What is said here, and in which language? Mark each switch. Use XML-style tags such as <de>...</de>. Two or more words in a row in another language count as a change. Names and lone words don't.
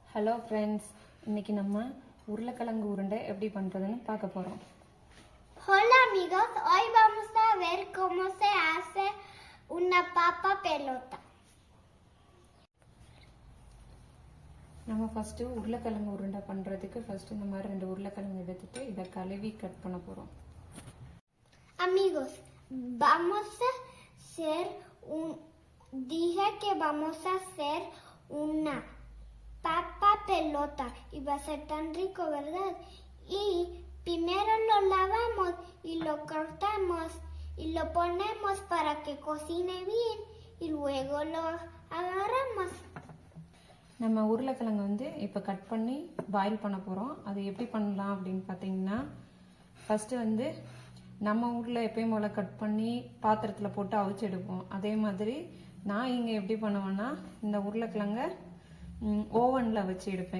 <en>Hello friends,</en> <ta>இன்னைக்கு நம்ம உருளைக்கிழங்கு உருண்டை எப்படி பண்ணுறதுன்னு பார்க்க போகிறோம்.</ta> <es>Hola amigos, hoy vamos a ver cómo se hace una papa pelota.</es> <ta>நம்ம ஃபஸ்ட்டு உருளைக்கிழங்கு உருண்டை பண்ணுறதுக்கு ஃபஸ்ட்டு இந்த மாதிரி 2 உருளைக்கிழங்கு எடுத்துட்டு இதை கழுவி கட் பண்ண போகிறோம்.</ta> <es>Amigos, vamos a hacer dije que vamos a hacer una papa pelota y va a ser tan rico, ¿verdad? Y primero lo lavamos y lo cortamos y lo ponemos para que cocine bien y luego lo agarramos.</es> <ta>நம்ம உருளைக்கிழங்கு இப்போ கட் பண்ணி பாயில் பண்ண போகிறோம். அது எப்படி பண்ணலாம் அப்படின்னு பார்த்தீங்கன்னா, ஃபஸ்ட்டு நம்ம ஊரில் எப்பயும் போல் கட் பண்ணி பாத்திரத்தில் போட்டு அவிச்சு எடுப்போம். அதே மாதிரி நான் இங்கே எப்படி பண்ணுவேன்னா, இந்த உருளைக்கிழங்க ஓவனில் வச்சு எடுப்பேன்.</ta>